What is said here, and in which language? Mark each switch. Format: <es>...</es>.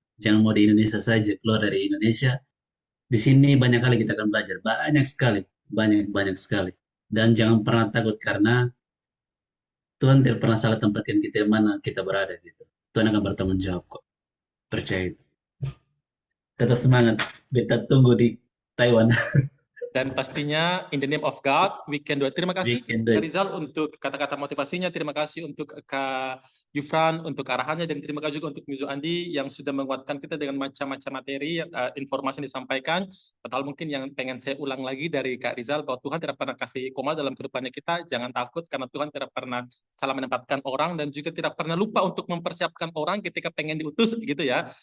<id>Jangan mau di Indonesia saja, keluar dari Indonesia. Di sini banyak kali kita akan belajar, banyak sekali, banyak sekali. Dan jangan pernah takut karena Tuhan tidak pernah salah tempatkan kita mana kita berada gitu. Tuhan akan bertanggung jawab kok, percaya itu. Tetap semangat, beta tunggu di Taiwan. Dan pastinya</id> <en>in the name of God, we can do it.</en> <id>Terima kasih</id> <en>Weekend day.</en> <id>Kak Rizal untuk kata-kata motivasinya. Terima kasih untuk Kak Yufran untuk arahannya, dan terima kasih juga untuk Mizu Andi yang sudah menguatkan kita dengan macam-macam materi, informasi yang disampaikan. Padahal mungkin yang pengen saya ulang lagi dari Kak Rizal, bahwa Tuhan tidak pernah kasih koma dalam kehidupannya kita. Jangan takut karena Tuhan tidak pernah salah menempatkan orang, dan juga tidak pernah lupa untuk mempersiapkan orang ketika pengen diutus gitu ya.</id>